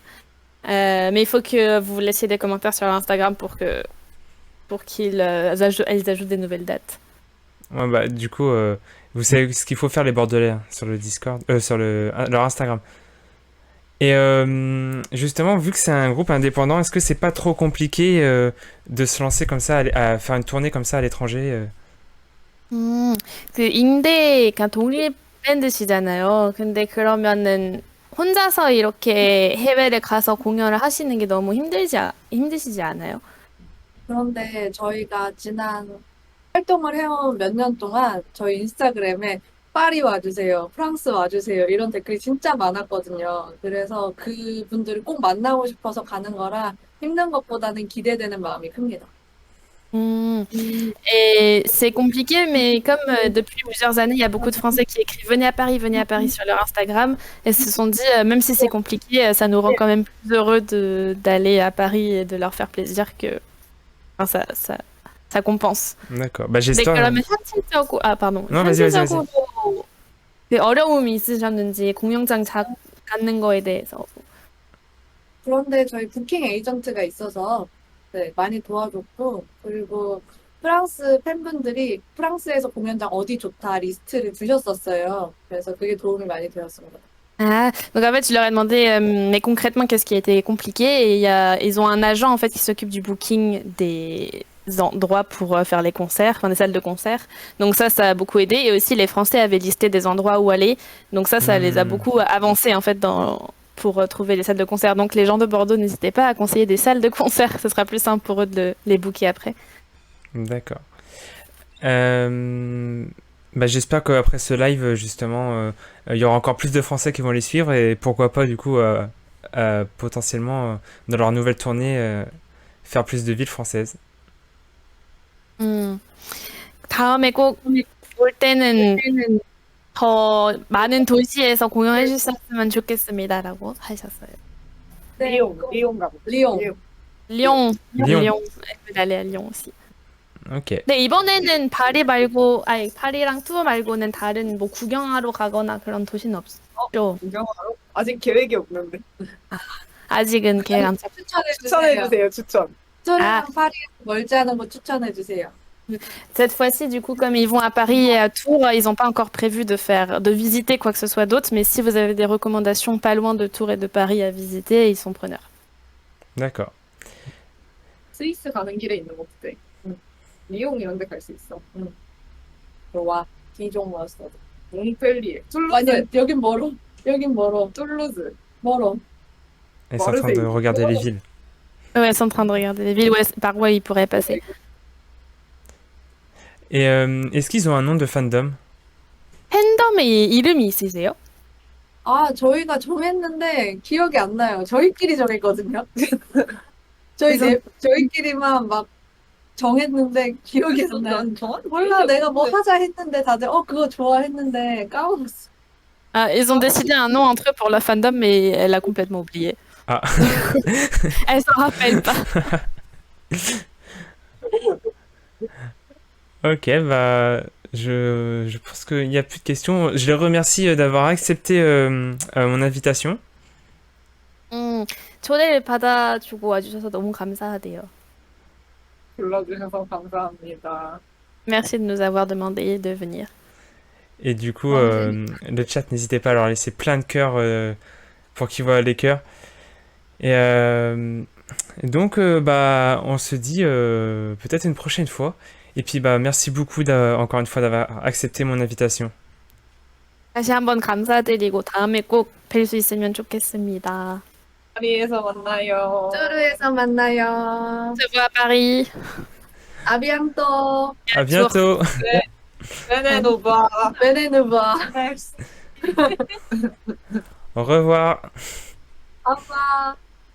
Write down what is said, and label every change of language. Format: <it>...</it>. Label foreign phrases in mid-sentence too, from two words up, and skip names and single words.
<fr>Mais il faut que vous laissiez des commentaires sur l'Instagram pour qu'ils ajoutent des nouvelles dates. Ouais, bah, du coup, vous savez ce qu'il faut faire les Bordelais hein, sur le Discord, sur leur Instagram. Et justement, vu que c'est un groupe indépendant, est-ce que c'est pas trop compliqué de se lancer comme ça, à faire une tournée comme ça à l'étranger</fr> <ko>그 잉대가 독립 밴드시잖아요. 근데 그러면은 혼자서 이렇게 해외를 가서 공연을 하시는 게 너무 힘드시지 않아요? 그런데 저희가 지난 활동을 해온 몇 년 동안 저희 인스타그램에 파리 와주세요, 프랑스 와주세요 이런 댓글이 진짜 많았거든요. 그래서 그분들을 꼭 만나고 싶어서 가는 거라 힘든 것보다는 기대되는 마음이 큽니다.</ko> <fr>Et c'est compliqué, mais comme depuis plusieurs années, il y a beaucoup de Français qui écrivent venez à Paris sur leur Instagram, et se sont dit, même si c'est compliqué, ça nous rend quand même plus heureux d'aller à Paris et de leur faire plaisir que enfin, ça compense. D'accord. Bah,</fr> <ko>네,</ko> <fr>j'espère.</fr> <ko>그러면 pardon.</ko> <fr>Non, vas-y.</fr> <ko>현실적으로 그 어려움이 있으셨는지 공연장 갖는 거에 대해서. 그런데 저희 부킹 에이전트가 있어서 네, 많이 도와줬고 그리고 프랑스 팬분들이 프랑스에서 공연장 어디 좋다 리스트를 주셨었어요. 그래서 그게 도움이 많이 되었습니다.</ko> <fr>Ah, donc en fait, je leur ai demandé, mais concrètement, qu'est-ce qui a été compliqué? Et ils ont un agent en fait qui s'occupe du booking des endroits pour faire les concerts, enfin des salles de concert. Donc ça a beaucoup aidé. Et aussi, les Français avaient listé des endroits où aller. Donc ça les a beaucoup avancés en fait pour trouver les salles de concert. Donc les gens de Bordeaux, n'hésitez pas à conseiller des salles de concert. Ce sera plus simple pour eux de les booker après. D'accord. Bah, j'espère qu'après ce live, justement, il y aura encore plus de Français qui vont les suivre et pourquoi pas, du coup, potentiellement, dans leur nouvelle tournée, faire plus de villes françaises.</fr> <ko>다음에 꼭 올 때는 더 많은 도시에서 공연해 주셨으면 좋겠습니다라고 하셨어요. 네. 리옹 가고. 리옹.</ko> <fr>Lyon. Lyon. Lyon. Elle veut aller à Lyon aussi. Ok.</fr> <ko>네, 이번에는 파리 말고, 아니, 파리랑 투어 말고는 다른 뭐 구경하러 가거나 그런 도시는 없죠. 구경하러? 아직 계획이 없는데. 아직은 계획 안 잡. 추천해주세요. 추천. 추천이랑 파리에서 멀지 않은 곳 추천해주세요.</ko> <fr>Cette fois-ci, du coup, comme ils vont à Paris et à Tours, ils n'ont pas encore prévu de visiter quoi que ce soit d'autre. Mais si vous avez des recommandations pas loin de Tours et de Paris à visiter, ils sont preneurs. D'accord.</fr> <ko>스위스 가는 길에 있는 곳들. 리옹 이런 데 갈 수 있어. 좋아. 디종 머스터드. 몽펠리에. 툴루즈. 아니야, 여긴 멀어. 여긴 멀어. 툴루즈. 멀어.</ko> <fr>Elles sont en train de regarder les villes. Ouais, ils sont en train de regarder les villes par où ils pourraient passer. Et est-ce qu'ils ont un nom de fandom?</fr> <ko>팬덤에 이름이 있으세요? 아, 저희가 정했는데 기억이 안 나요. 저희끼리 정했거든요. 저희끼리만 막 정했는데 기억이 안 나요. 난 정확히 몰라, 내가 뭐 하자 했는데 다들 그거 좋아했는데 까먹었어.</ko> <fr>Ah, ils ont décidé un nom entre eux pour la fandom, mais elle a complètement oublié. Ah. Elle s'en rappelle pas. Ok, bah, je pense qu'il n'y a plus de questions. Je les remercie d'avoir accepté mon invitation.</fr> <ko>초대를 받아주고 와주셔서 너무 감사하대요. 불러주셔서 감사합니다.</ko> <fr>Merci de nous avoir demandé de venir. Et du coup, le chat, n'hésitez pas à leur laisser plein de cœurs pour qu'ils voient les cœurs. Et donc, bah, on se dit peut-être une prochaine fois. Et puis, bah, merci beaucoup encore une fois d'avoir accepté mon invitation.</fr> <ko>다시 한번 감사드리고 다음에 꼭 뵐 수 있으면 좋겠습니다. 파리에서 만나요. 뚜르에서 만나요.</ko> <fr>On se voit à Paris. à bientôt. À bientôt. 베네노바. 베네누바. Au revoir. 아빠.</fr>